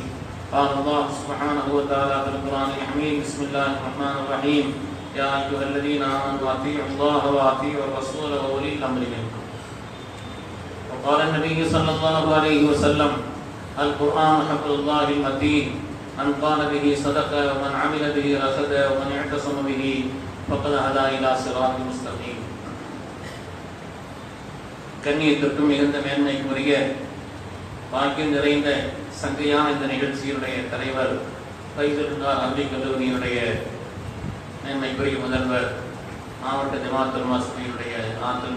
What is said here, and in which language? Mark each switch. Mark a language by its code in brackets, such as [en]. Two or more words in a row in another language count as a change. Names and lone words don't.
[ar] قال الله سبحانه وتعالى في القرآن الحميد بسم الله الرحمن الرحيم يا أيها الذين آمنوا أطيعوا الله وأطيعوا الرسول وأولي الأمر منكم. وقال النبي صلى الله عليه وسلم القرآن حبل الله المتين من قال به صدق ومن عمل به رشد ومن اعتصم به فقد هدى إلى صراط مستقيم. [ta] கண்ணியத்திற்கும் மிகுந்த மேன்மைக்குரிய பாக்கியம் நிறைந்த சங்கையான இந்த நிகழ்ச்சியினுடைய தலைவர் ஃபைசலுல்லாஹ் அரபி கல்லூரியினுடைய மேன்மைக்குரிய முதல்வர் மாவட்ட ஜமாத் உலமா சபையினுடைய ஆற்றல்